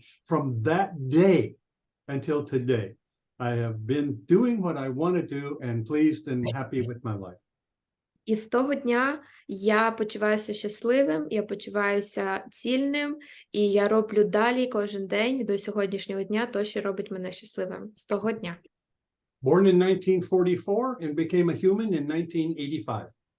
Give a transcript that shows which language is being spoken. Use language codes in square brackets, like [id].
[en] From that day until today, I have been doing what I want to do and pleased and happy with my life. [uk] І з того дня я почуваюся щасливим, я почуваюся цільним, і я роблю далі кожен день до сьогоднішнього дня то, що робить мене щасливим. З того дня. [en] Born in 1944 and became a human in 1985.